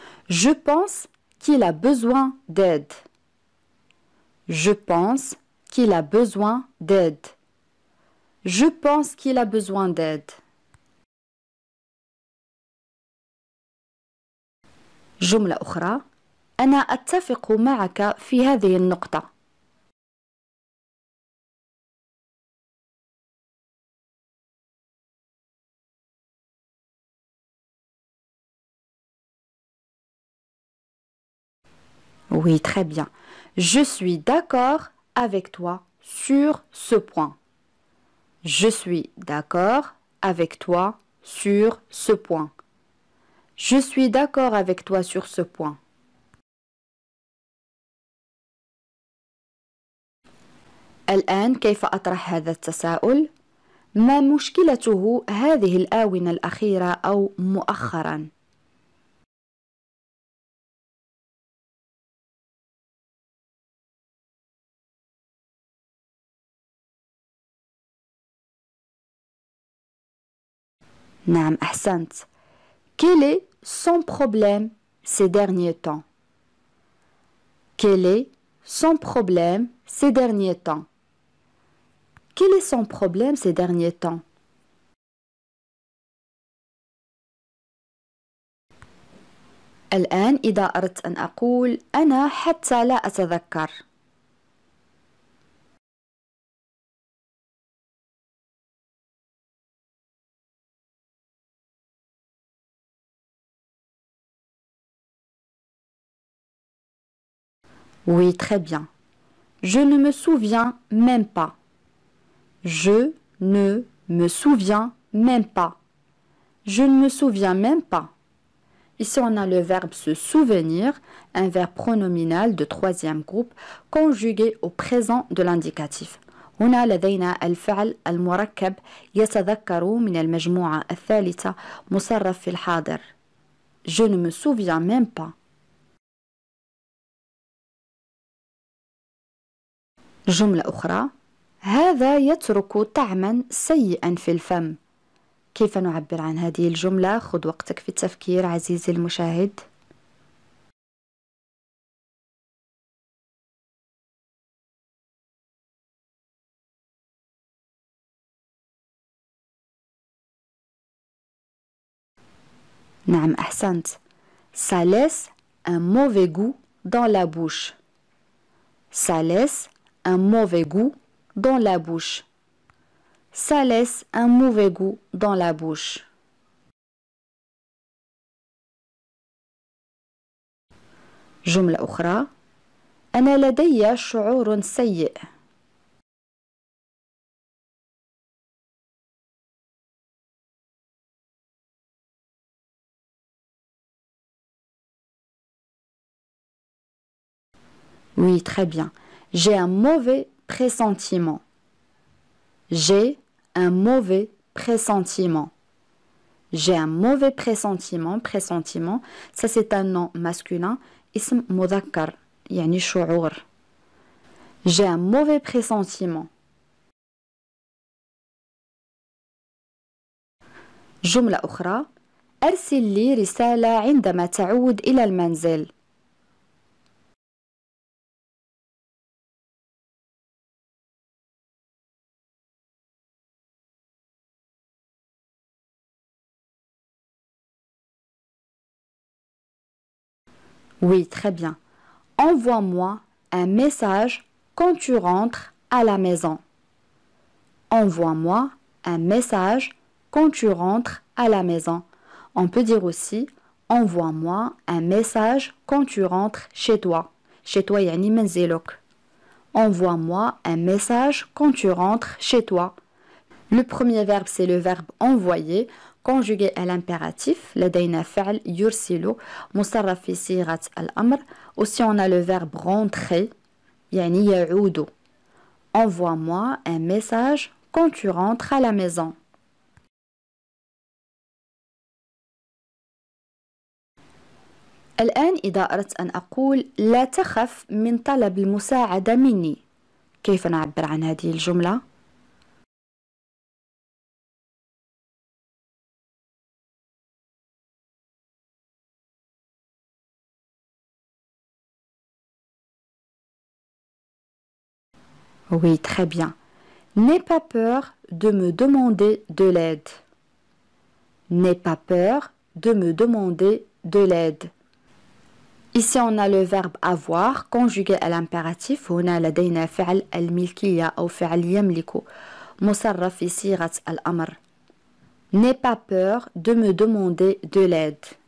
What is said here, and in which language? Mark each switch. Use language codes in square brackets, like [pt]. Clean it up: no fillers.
[fr] Je pense qu'il a besoin d'aide. Je pense qu'il a besoin d'aide. Je pense qu'il a besoin d'aide. [ar] جملة أخرى: أنا أتفق معك في هذه النقطة. [fr] Oui, très bien. Je suis d'accord avec toi sur ce point. Je suis d'accord avec toi sur ce point. Je suis d'accord avec toi sur ce point. [ar] الآن كيف أطرح هذا التساؤل؟ ما مشكلته هذه الآونة الأخيرة أو مؤخرا؟ نعم أحسنت. [fr] Quel est son problème ces derniers temps? Quel est son problème ces derniers temps? Quel est son problème ces derniers temps? [ar] الآن إذا أردت أن أقول أنا حتى لا أتذكر. [fr] Oui, très bien. Je ne me souviens même pas. Je ne me souviens même pas. Je ne me souviens même pas. Ici, on a le verbe se souvenir, un verbe pronominal de troisième groupe conjugué au présent de l'indicatif. [ar] هنا لدينا الفعل المركب يتذكر من المجموعة الثالثة مصرف في الحاضر. [fr] Je ne me souviens même pas. [ar] جملة أخرى: هذا يترك طعما سيئا في الفم. كيف نعبر عن هذه الجملة؟ خذ وقتك في التفكير عزيزي المشاهد. نعم أحسنت. [fr] Ça laisse un mauvais goût dans la bouche. Ça laisse un mauvais goût dans la bouche. Ça laisse un mauvais goût dans la bouche. [ar] جملة أخرى: أنا لدي شعور سيء. [fr] Oui, très bien. J'ai un mauvais pressentiment. J'ai un mauvais pressentiment. J'ai un mauvais pressentiment. Pressentiment, ça c'est un nom masculin. [ar] اسم مذكر يعني شعور. [fr] J'ai un mauvais pressentiment. [ar] جملة أخرى: أرسل لي رسالة عندما تعود إلى المنزل. [fr] Oui, très bien. Envoie-moi un message quand tu rentres à la maison. Envoie-moi un message quand tu rentres à la maison. On peut dire aussi envoie-moi un message quand tu rentres chez toi. Chez toi [ar] يعني منزلك. [fr] Envoie-moi un message quand tu rentres chez toi. Le premier verbe c'est le verbe envoyer conjugué à l'impératif. [ar] لدينا فعل يرسل مصرف في صيغة الأمر. [fr] Aussi on a le verbe rentrer [ar] يعني يعود. [fr] Envoie-moi un message quand tu rentres à la maison. [ar] الآن إذا أردت أن أقول لا تخف من طلب المساعدة مني، كيف نعبر عن هذه الجملة؟ [fr] Oui, très bien. N'aie pas peur de me demander de l'aide. N'aie pas peur de me demander de l'aide. Ici, on a le verbe avoir conjugué à l'impératif. [ar] هنا لدينا فعل الملكية أو فعل يملك مصرف في صيغة الأمر. [fr] N'aie pas peur de me demander de l'aide.